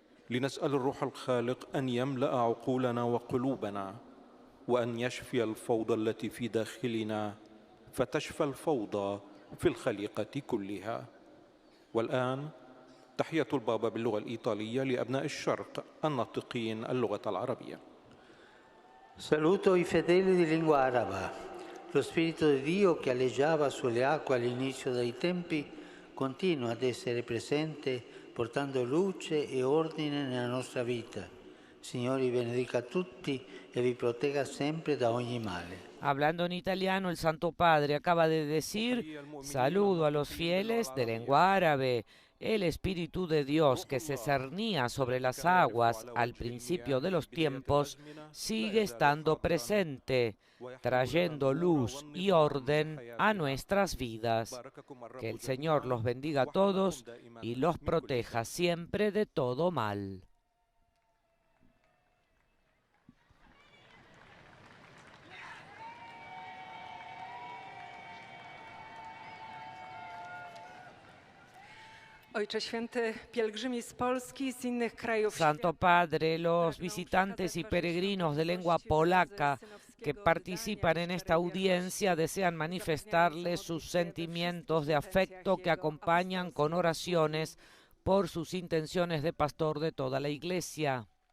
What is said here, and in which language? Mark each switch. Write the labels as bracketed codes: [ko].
[ar] لنسأل الروح الخالق أن يملأ عقولنا وقلوبنا وأن يشفي الفوضى التي في داخلنا فتشفى الفوضى في الخليقة كلها. والآن تحية البابا باللغة الإيطالية لأبناء الشرق الناطقين اللغة العربية. [it] Saluto i fedeli di lingua araba. Lo Spirito di Dio che aleggiava sulle acque all'inizio dei tempi continua ad essere presente portando luce e ordine nella nostra vita. Signore vi benedica tutti e vi protegga sempre da ogni male. [es] Hablando en italiano, el Santo Padre acaba de decir: saludo a los fieles de lengua árabe. El Espíritu de Dios que se cernía sobre las aguas al principio de los tiempos sigue estando presente, trayendo luz y orden a nuestras vidas. Que el Señor los bendiga a todos y los proteja siempre de todo mal. [pl] Ojcze Święty, pielgrzymi z Polski i z innych krajów [es] Santo Padre, los visitantes y peregrinos de lengua polaca que participan en esta audiencia desean manifestarles sus sentimientos de afecto que acompañan con oraciones por sus intenciones de pastor de toda la Iglesia.